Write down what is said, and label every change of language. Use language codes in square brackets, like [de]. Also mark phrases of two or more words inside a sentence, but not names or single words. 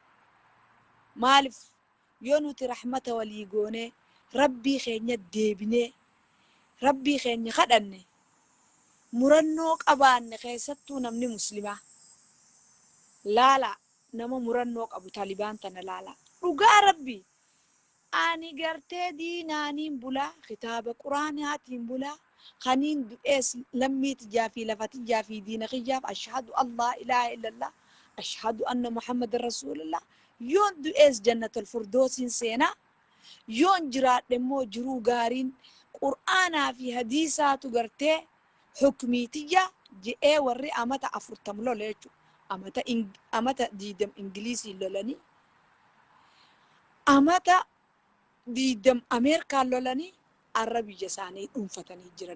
[om] Maaliif yoo nuti rahmata walii goonee rabbii keenya deebinee rabbii keenya kadhanne murannoo qabaanne keessattuu namni muslimaa laala nama murannoo qabu Taalibaan tana laala. Dhugaa rabbii ani gartee diinaaniin bulaa kitaaba quraanaatiin bulaa kaniin du'ees lammiiti jaafii lafati jaafii diina kiyyaaf [ar] أشهد أن لا إله إلا الله أشهد أن محمدا رسول الله [om] yoon du'ees jannatul firdoosiin seenaa yoon jiraadhe immoo jiruu gaariin qur'aanaa fi hadiisaatu gartee hukmiitiyya je'ee warri amata 40 lola jechuudha. Amata 20 ingiliisiin lolanii amata 20 Ameerikaan lolanii arra biyya isaanii dhuunfatanii jiran.